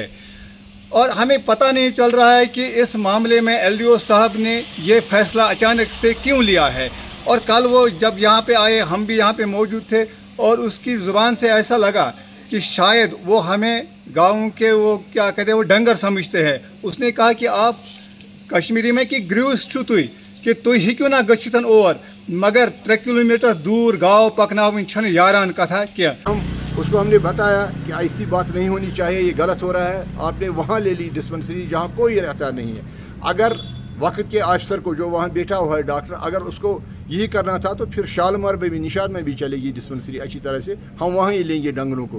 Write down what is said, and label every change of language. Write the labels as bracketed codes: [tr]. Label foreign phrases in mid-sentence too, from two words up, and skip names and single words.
[ur] اور ہمیں پتہ نہیں چل رہا ہے کہ اس معاملے میں ایل ڈی او صاحب نے یہ فیصلہ اچانک سے کیوں لیا ہے. اور کل وہ جب یہاں پہ آئے ہم بھی یہاں پہ موجود تھے اور اس کی زبان سے ایسا لگا کہ شاید وہ ہمیں گاؤں کے وہ کیا کہتے ہیں وہ ڈنگر سمجھتے ہیں. اس نے کہا کہ آپ کشمیری میں کہ [ks] گریوس چھو تُہۍ کہ تُہۍ ہیٚکِو نا گٔژھِتھ [ur] اور مگر 3 کلومیٹر دور گاؤں [ks] پکناوٕنۍ چھنہٕ یاران کتھا کینٛہہ. [ur] اس کو ہم نے بتایا کہ ایسی بات نہیں ہونی چاہیے, یہ غلط ہو رہا ہے. آپ نے وہاں لے لی ڈسپنسری جہاں کوئی رہتا نہیں ہے. اگر وقت کے آفیسر کو جو وہاں بیٹھا ہوا ہے ڈاکٹر, اگر اس کو یہی کرنا تھا تو پھر شالمار میں بھی نشاد میں بھی چلے گی ڈسپنسری اچھی طرح سے, ہم وہاں ہی لیں گے ڈنگروں کو.